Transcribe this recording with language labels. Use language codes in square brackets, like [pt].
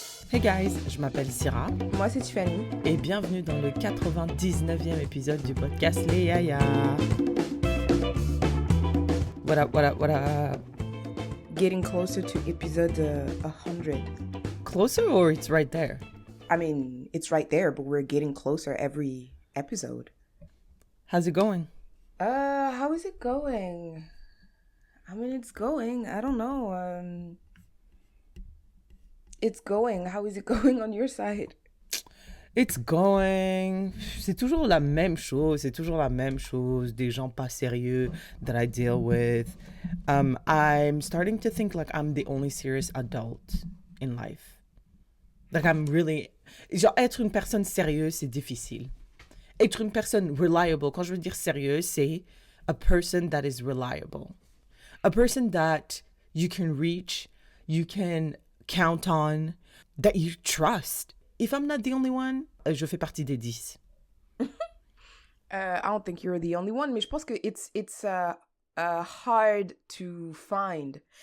[en] Hey guys, [fr] je m'appelle Syrah Moi, c'est Tiffany. et bienvenue dans le 99e épisode du podcast Les Yaya. [en] What up? Getting closer to episode 100. Closer or it's right there? I mean, it's right there, but we're getting closer every episode. How's it going? How is it going? I mean, it's going. I don't know. It's going. How is it going on your side? It's going. [fr] C'est toujours la même chose. Des gens pas sérieux [en] that I deal with. I'm starting to think like I'm the only serious adult in life. Like I'm really... [fr] Genre, être une personne sérieuse, c'est difficile. Être une personne reliable, quand je veux dire sérieuse, c'est [en] a person that is reliable. A person that you can reach, you can count on, that you trust. If I'm not the only one, [fr] je fais partie des 10. [en] I don't think you're the only one, [fr] mais je pense que [en] it's hard to find.